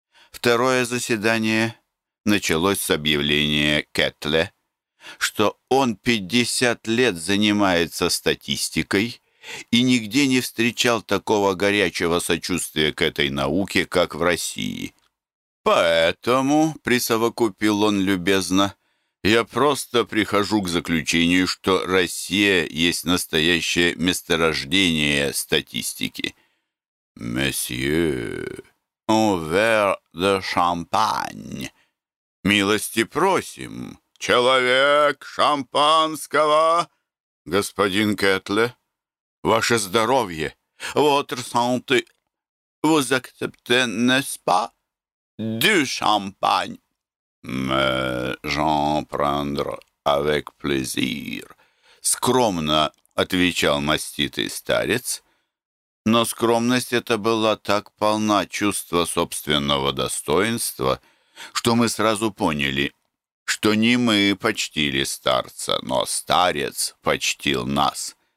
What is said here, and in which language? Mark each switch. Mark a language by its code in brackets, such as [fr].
[ru] Второе заседание началось с объявления Кетле, что он 50 лет занимается статистикой и нигде не встречал такого горячего сочувствия к этой науке, как в России. «Поэтому», — присовокупил он любезно, «я просто прихожу к заключению, что Россия есть настоящее месторождение статистики». «Месье, [fr] un verre de champagne». [ru] «Милости просим, человек шампанского, господин Кетле». «Ваше здоровье! [fr] Votre santé! Vous acceptez, n'est-ce pas, du champagne?» «Mais j'en prendre avec plaisir», — [ru] скромно отвечал маститый старец. Но скромность эта была так полна чувства собственного достоинства, что мы сразу поняли, что не мы почтили старца, но старец почтил нас.